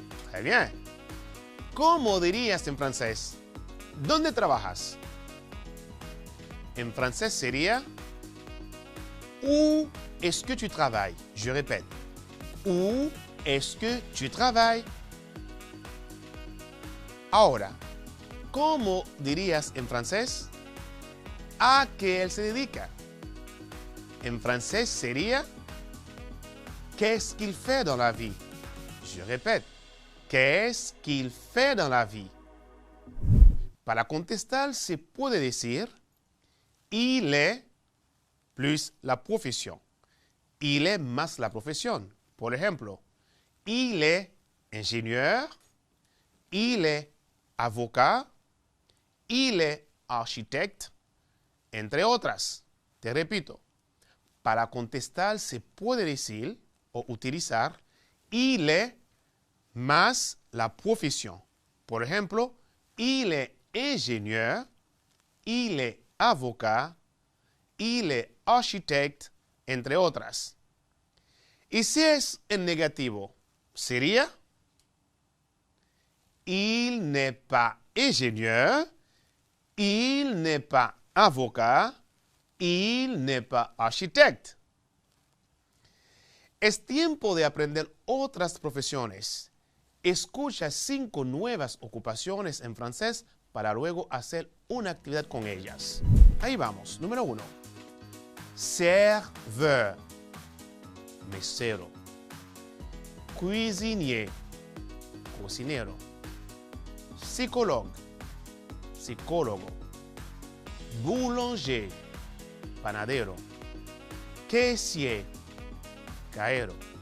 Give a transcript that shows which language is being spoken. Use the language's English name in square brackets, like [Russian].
[Spanish] Très bien. ¿Cómo dirías en francés? ¿Dónde trabajas? En francés sería [French] Où est-ce que tu travailles? Je répète. Où est-ce que tu travailles? [Spanish] Ahora, ¿cómo dirías en francés? ¿A qué él se dedica? En francés sería [French] Qu'est-ce qu'il fait dans la vie? Je répète. Qu'est-ce qu'il fait dans la vie? [Spanish] Para contestar se puede decir [French] il est plus [Spanish] la profesión. [French] Il est [Spanish] más la profesión. Por ejemplo, [French] il est ingénieur, il est avocat, il est architecte, [Spanish] entre otras. Te repito, para contestar se puede decir o utilizar [French] il est [Spanish] más la profesión. Por ejemplo, [French] il est ingénieur, il est avocat, il est architecte, [Spanish] entre otras. Y si es en negativo, sería [French] il n'est pas ingénieur, il n'est pas avocat, il n'est pas architecte. [Spanish] Es tiempo de aprender otras profesiones. Escucha 5 nuevas ocupaciones en francés para luego hacer una actividad con ellas. Ahí vamos. Número 1. Serveur. Mesero. Cuisinier. Cocinero. Psicólogo. Psicólogo. Boulanger. Panadero. Caissier. Caero.